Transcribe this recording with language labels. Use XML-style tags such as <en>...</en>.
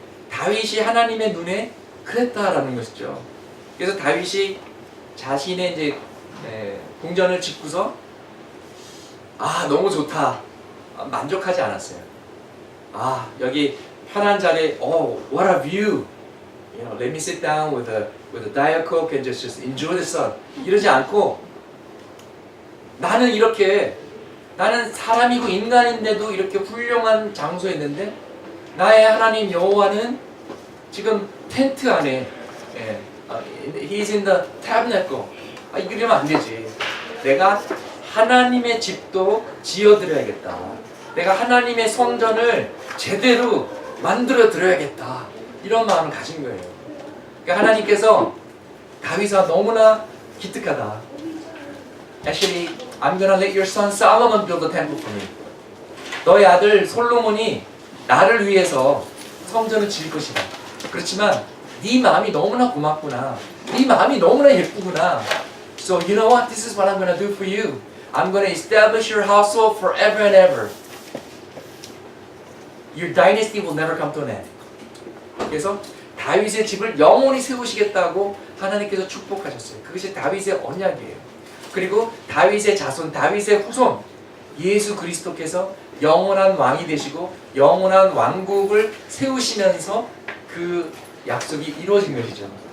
<ko>다윗이 하나님의 눈에 그랬다라는 것이죠. 그래서 다윗이 자신의 이제 궁전을 짓고서 너무 좋다 만족하지 않았어요. 여기 편한 자리에</ko> <en>what a view. You know, let me sit down with a Diet Coke and just enjoy the sun.</en> <ko>이러지 않고 나는 사람이고 인간인데도 이렇게 훌륭한 장소에 있는데 나의 하나님 여호와는 지금 텐트 안에</ko> <en>He's in the tabernacle.</en> <ko>이러면 안 되지. 내가 하나님의 집도 지어드려야겠다. 내가 하나님의 성전을 제대로 만들어 드려야겠다. 이런 마음을 가진 거예요. 그러니까 하나님께서 다윗아 너무나 기특하다.</ko> <en>Actually, I'm gonna let your son Solomon build a temple for me.</en> <ko>너의 아들 솔로몬이 나를 위해서 성전을 지을 것이다. 그렇지만 네 마음이 너무나 고맙구나. 네 마음이 너무나 예쁘구나.</ko> <en>So you know what? This is what I'm gonna do for you. I'm gonna establish your household forever and ever. Your dynasty will never come to an end.</en> <ko>그래서 다윗의 집을 영원히 세우시겠다고 하나님께서 축복하셨어요. 그것이 다윗의 언약이에요. 그리고 다윗의 자손, 다윗의 후손 예수 그리스도께서 영원한 왕이 되시고 영원한 왕국을 세우시면서 그 약속이 이루어진 것이죠.</ko>